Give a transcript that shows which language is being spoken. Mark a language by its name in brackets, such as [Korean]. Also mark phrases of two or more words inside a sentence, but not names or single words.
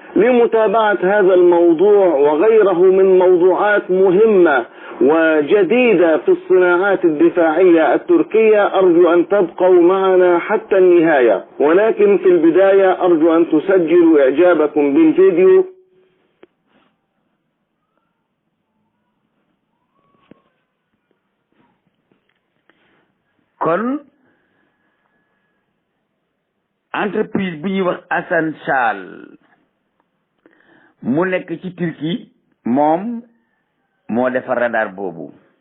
[Arabic] لمتابعة هذا الموضوع وغيره من موضوعات مهمة وجديدة في الصناعات الدفاعية التركية أرجو أن تبقوا معنا حتى النهاية، ولكن في البداية أرجو أن تسجلوا إعجابكم بالفيديو. [Wolof] kon entreprise bu ñuy wax Hasan Shal mu nekk ci Turquie moom moo defar radar boobu.